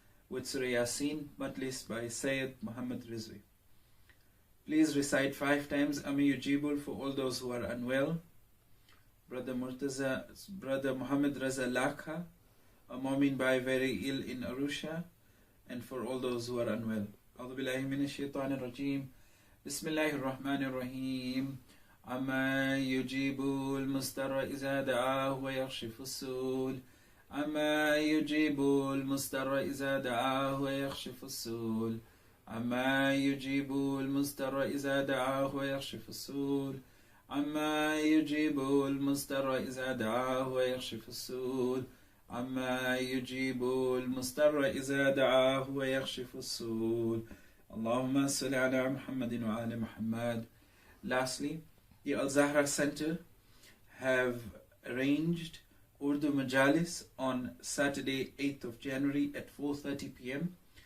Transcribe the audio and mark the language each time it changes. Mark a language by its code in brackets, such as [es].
[en] with Surah Yasin, Majlis by Syed Muhammad Rizvi. Please recite 5 times Ami Yujibul for all those who are unwell. Brother Muhammad Raza Lakha, a Mu'min by very ill in Arusha, and for all those who are unwell. [ar] أعوذ بالله من الشيطان الرجيم. بسم الله الرحمن الرحيم. عما يجيب المضطر إذا دعاه ويكشف السوء. عما يجيب المضطر إذا دعاه ويكشف السوء. عما يجيب المضطر إذا دعاه ويكشف السوء. عما يجيب المضطر إذا دعاه ويكشف السوء. عما يجيب المضطر إذا دعاه ويكشف السوء. اللهم صل على محمد وعلى محمد. [en] Lastly, the Al-Zahra Center have arranged Urdu Majalis on Saturday, 8th of January at 4:30 p.m.